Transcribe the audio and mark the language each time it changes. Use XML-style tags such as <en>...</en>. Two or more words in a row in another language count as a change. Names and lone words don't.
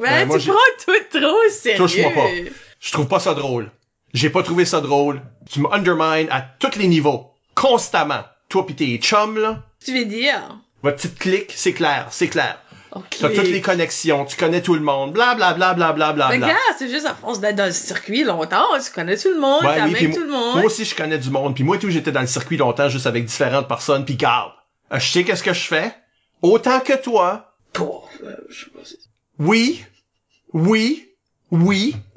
<fr>Ben, moi, tu prends tout trop au sérieux. Touche-moi pas. Je trouve pas ça drôle. J'ai pas trouvé ça drôle. Tu me undermines à tous les niveaux. Constamment. Toi pis tes chums, là. Tu veux dire? Votre petite clique, c'est clair. Ok. T'as toutes les connexions, tu connais tout le monde, bla bla bla bla bla bla Ben, bla. regarde, c'est juste à force d'être dans le circuit longtemps, tu connais tout le monde, Ouais, oui, t'amènes puis tout le monde. moi aussi je connais du monde, puis moi tout j'étais dans le circuit longtemps juste avec différentes personnes, puis garde. Je sais qu'est-ce que je fais, autant que toi. Oh, je sais pas si... Oui. Ah oui?</fr>